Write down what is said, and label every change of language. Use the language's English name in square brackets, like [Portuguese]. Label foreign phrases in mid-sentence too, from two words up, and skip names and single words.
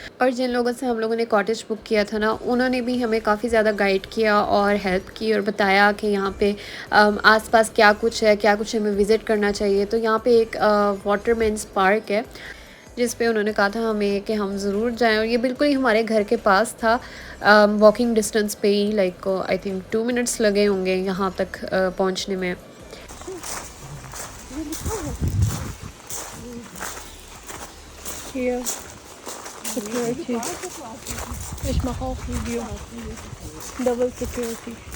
[Hindi] और जिन लोगों से हम लोगों ने [English] cottage book [Hindi] किया था ना, उन्होंने भी हमें काफ़ी ज़्यादा गाइड किया और हेल्प की और बताया कि यहाँ पे आस-पास क्या कुछ है, क्या कुछ हमें विज़िट करना चाहिए। तो यहाँ पे एक वाटरमेंस पार्क है, जिस पे उन्होंने कहा था हमें कि हम ज़रूर जाएँ, और ये बिल्कुल ही हमारे घर के पास था। [English] walking distance [Hindi] पे ही, [English] like I think 2 minutes [Hindi] लगे होंगे यहाँ तक पहुँचने में। [German] Hier, Security. Ich mache auch Video. [English] Double Security.